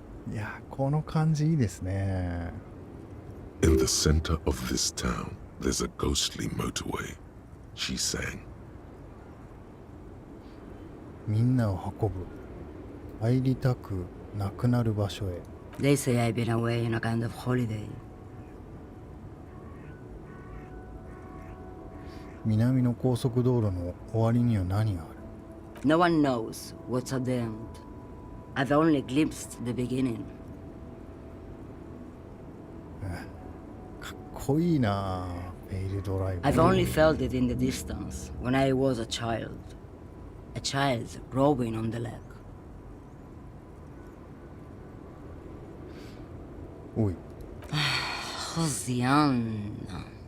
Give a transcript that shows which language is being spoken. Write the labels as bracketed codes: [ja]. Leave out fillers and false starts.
[ja] いや、この感じいいですね。 [en] In the center of this town, there's a ghostly motorway, she sang. [ja] みんなを運ぶ。入りたくなくなる場所へ。 [en] They say I've been away on a kind of holiday. [ja] 南の高速道路の終わりには何がある？ [en] No one knows what's at the end. I've only glimpsed the beginning. [ja] かっこいいな、フェイルドライブ。 [en] I've only felt it in the distance when I was a child. A child rowing on the lake. おい。 Hosianna.